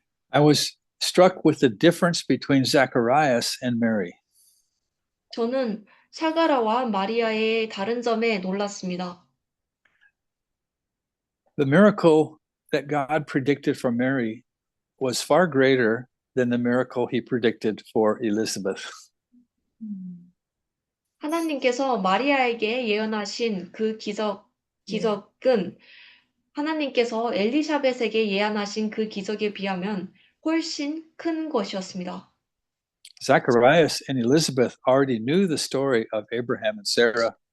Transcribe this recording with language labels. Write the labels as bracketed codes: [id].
[en] I was struck with the difference between Zacharias and Mary. [ko] 저는 사가라와 마리아의 다른 점에 놀랐습니다. [en] The miracle that God predicted for Mary was far greater than the miracle he predicted for Elizabeth. [ko] 하나님께서 마리아에게 예언하신 그 기적은 하나님께서 엘리사벳에게 예언하신 그 기적에 비하면 훨씬 큰 것이었습니다. [en] Zacharias and Elizabeth already knew the story of Abraham and Sarah.